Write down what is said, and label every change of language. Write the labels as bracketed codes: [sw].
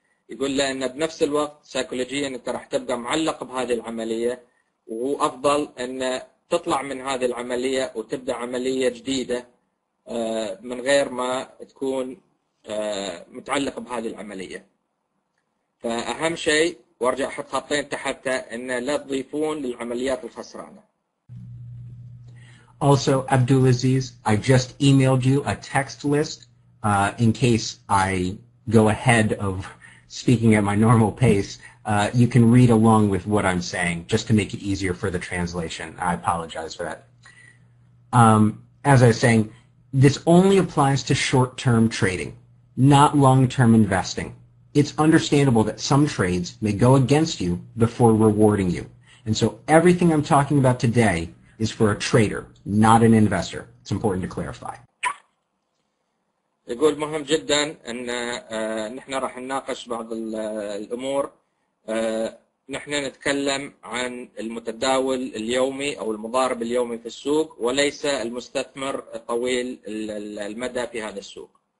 [ar] يقول له ان بنفس الوقت سيكولوجيا انت راح تبقى معلق بهذه العملية، وهو افضل ان تطلع من هذه العملية وتبدأ عملية جديدة من غير ما تكون متعلق بهذه العملية. فأهم شيء، وارجع احط خطين تحته، ان لا تضيفون للعمليات الخسرانة. [en] Also, Abdulaziz, I just emailed you a text list in case I go ahead of speaking at my normal pace. You can read along with what I'm saying just to make it easier for the translation. I apologize for that. As I was saying, this only applies to short-term trading, not long-term investing. It's understandable that some trades may go against you before rewarding you. And so everything I'm talking about today is for a trader, not an investor. It's important to clarify. [ar] يقول مهم جدا ان نحن راح نناقش بعض الامور. نحن نتكلم عن المتداول اليومي او المضارب اليومي في السوق، وليس المستثمر طويل المدى في هذا السوق.